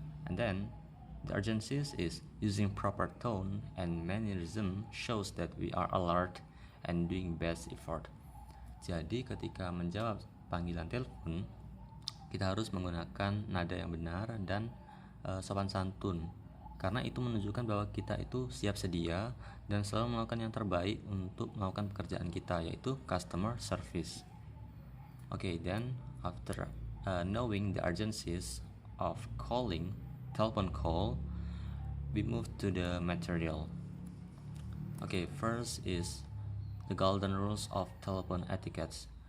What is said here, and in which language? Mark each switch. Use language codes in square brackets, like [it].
[en] And then the urgencies is using proper tone and mannerism shows that we are alert and doing best effort. [id] Jadi ketika menjawab panggilan telepon, kita harus menggunakan nada yang benar dan sopan santun, karena itu menunjukkan bahwa kita itu siap sedia dan selalu melakukan yang terbaik untuk melakukan pekerjaan kita, yaitu customer service. [en] Okay, then after knowing the urgencies of calling telephone call, we move to the material. Okay, first is the golden rules of telephone etiquette.